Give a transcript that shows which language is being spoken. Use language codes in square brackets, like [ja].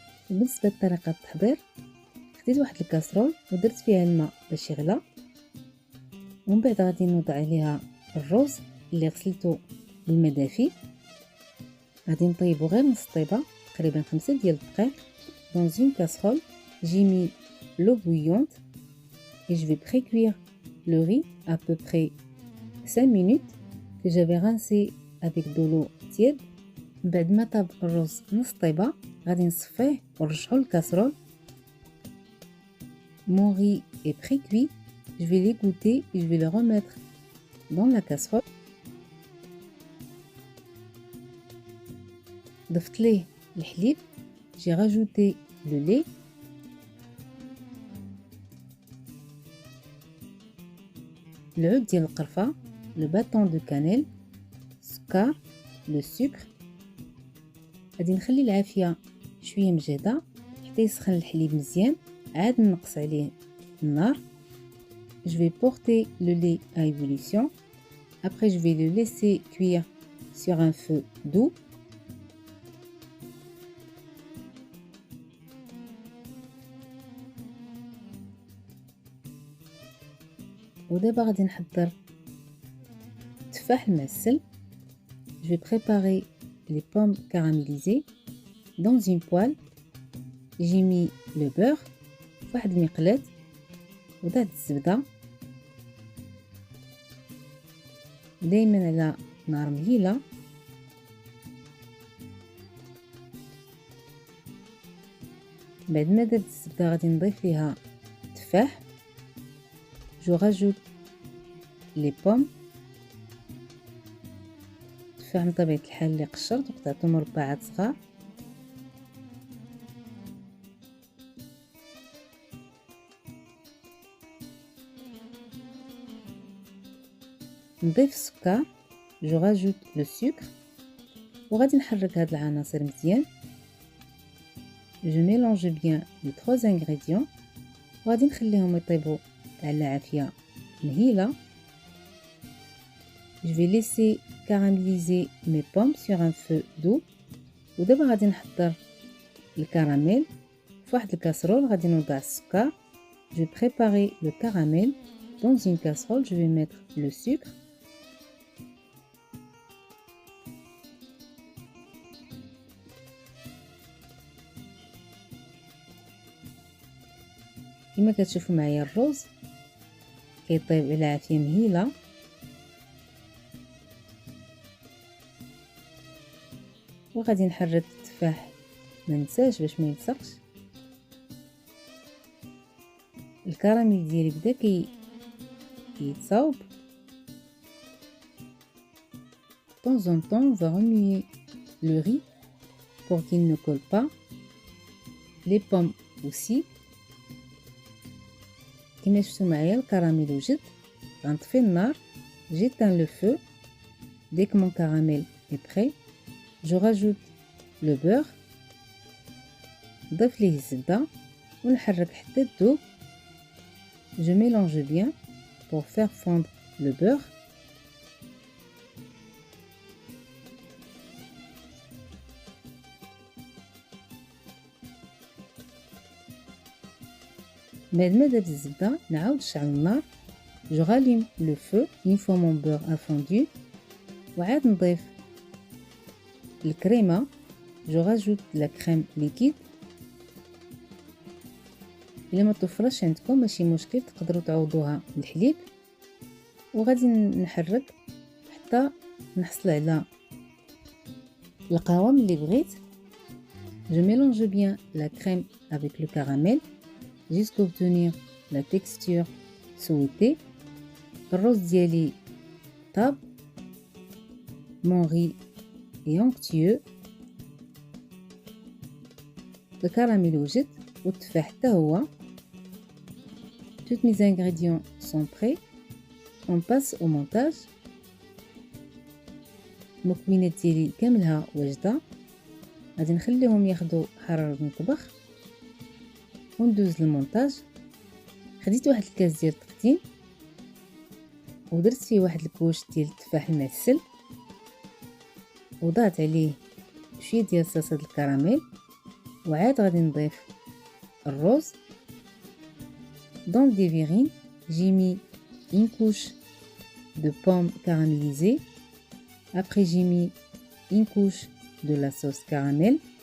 [ar] بالنسبة لطريقة التحضير، خديت واحد الكاسرول ودرت فيها الماء باش يغلى، ومن بعد غادي نوضع عليها الرز اللي غسلته بالماء دافي، غادي نطيبو غير نص طيبة، تقريبا 5 ديال الدقائق. [fr] dans une casserole j'ai mis l'eau bouillante et je vais précuire le riz à peu près 5 minutes que j'avais rincé avec de l'eau tiède. [ar] بعد ما طاب الرز نص طيبة غادي نصفيه ونرجعو للكاسرول. [fr] Mon riz est pré-cuit, je vais l'égoutter et je vais le remettre dans la casserole. [ar] ضفت ليه الحليب، [fr] j'ai rajouté le lait, [ar] العود ديال القرفة، [fr] le bâton de cannelle، [ar] السكر، [fr] le sucre. [ar] غادي نخلي العافية شوية مجهدة حتى يسخن الحليب مزيان، عاد نقص عليه النار. [fr] Je vais porter le lait à ébullition. Après, je vais le laisser cuire sur un feu doux. [ar] ودابا غادي نحضر التفاح المعسل. [fr] Je vais préparer les pommes caramélisées. Dans une poêle, j'ai mis le beurre [ar] في واحد المقلاة، وضعت الزبدة دايما على نار مهيلة. بعد ما درت الزبدة غادي نضيف ليها التفاح، [fr] جو راجوت لي بوم، [ar] التفاح من طبيعة الحال اللي قشرت وقطعته مربعات صغار. نضيف السكر، [fr] جو راجوت لو سكر، [ar] وغادي نحرك هاد العناصر مزيان. [fr] جو ميلونج بيان لي 3 انغريديون [ar] وغادي نخليهم يطيبوا على عافية مهيلة. [fr] Je vais laisser caraméliser mes pommes sur un feu doux. [ar] ودابا غادي نحضر الكراميل في واحد الكاسرول، غادي نوضع السكر. [fr] Je vais préparer le caramel dans une casserole, je vais mettre le sucre. [ar] كما كتشوفوا معايا الرز كيطيب على عافية مهيلة. وغادي نحرك التفاح ما ننساش باش ما يلصقش. الكراميل ديالي بدا كيتصاوب. [fr] De temps en temps, on va remuer le riz pour qu'il ne colle pas. Les pommes aussi. [ar] كما شفتوا معايا الكراميل وجد، غنطفي النار، [fr] j'éteins le feu. Dès que mon caramel est prêt, je rajoute le beurre، [ar] نضيف ليه الزبدة ونحرك حتى تذوب. [fr] Je mélange bien pour faire fondre le beurre. [ar] بعد ما داب الزبدة نعاود نشعل النار. [fr] جو غاليم لو فو اون فوا مون بور ا فوندو، [ar] وعاد نضيف الكريمة. [fr] جو راجوت لا كريم ليكيد. [ar] الا ما توفرش عندكم ماشي مشكل، تقدروا تعوضوها بالحليب. وغادي نحرك حتى نحصل على القوام اللي بغيت. [fr] Je mélange bien la crème avec le caramel jusqu'à obtenir la texture souhaitée. [ar] الرز ديالي طاب. [fr] Mon riz est onctueux. [ar] الكراميل وجد والتفاح حتى هو. [fr] Tous mes ingrédients sont prêts. On passe au montage. [ar] المكونات ديالي كاملها واجده. غادي نخليهم ياخدوا حراره المطبخ وندوز للمونتاج. خديت واحد الكاس ديال التقديم ودرت فيه واحد الكوش ديال التفاح المعسل، وضعت عليه شويه ديال صلصه الكراميل، وعاد غادي نضيف الرز. [fr] Dans des verrines, j'ai mis une couche de pommes caramélisées. Après, j'ai mis une couche de la sauce caramel.